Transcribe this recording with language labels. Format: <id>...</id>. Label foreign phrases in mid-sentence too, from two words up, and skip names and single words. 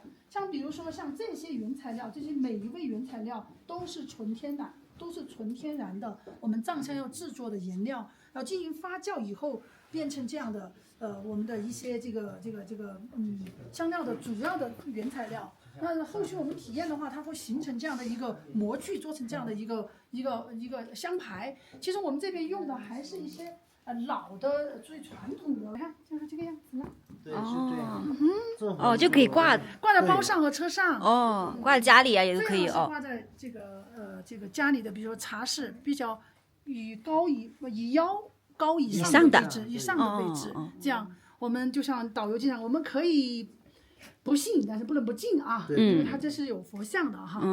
<zh>像比如說像這些原材料，這些每一位原材料都是純天然的，我們藏香要製作的顏料，要進行發酵以後變成這樣的我們的一些這個香料的主要的原材料。那後續我們體驗的話，它會形成這樣的一個模具，做成這樣的一個香牌。其實我們這邊用的還是一些老的最傳統的，看就是這個樣子了。對，是這樣。就可以掛在包上和車上。掛在家裡啊，也是可以哦。掛在這個家裡的，比如說茶室比較以腰高以上的位置，這樣我們就像導遊經常，我們可以不信，但是不能不敬啊，因為它這是有佛像的哈。</zh>